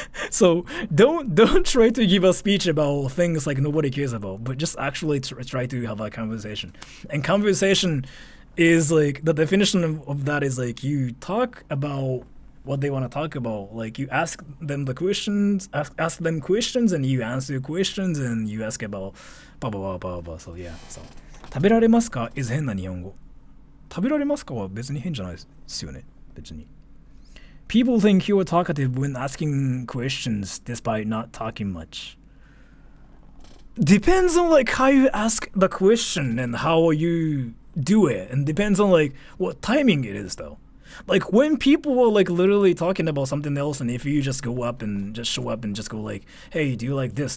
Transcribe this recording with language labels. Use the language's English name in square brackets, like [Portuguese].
[English] So don't try to give a speech about things like nobody cares about, but just actually try to have a conversation. And conversation is like, the definition of that is like you talk about what they want to talk about. Like you ask them the questions, ask them questions, and you answer questions, and you ask about blah blah blah blah blah. So yeah. [Japanese] So 食べられますか is 変な日本語。食べられますかは別に変じゃないですよね。別に。 [English] People think you are talkative when asking questions despite not talking much. Depends on like how you ask the question and how you do it, and depends on like what timing it is though. Like when people are like literally talking about something else, and if you just go up and just show up and just go like, hey, do you like this?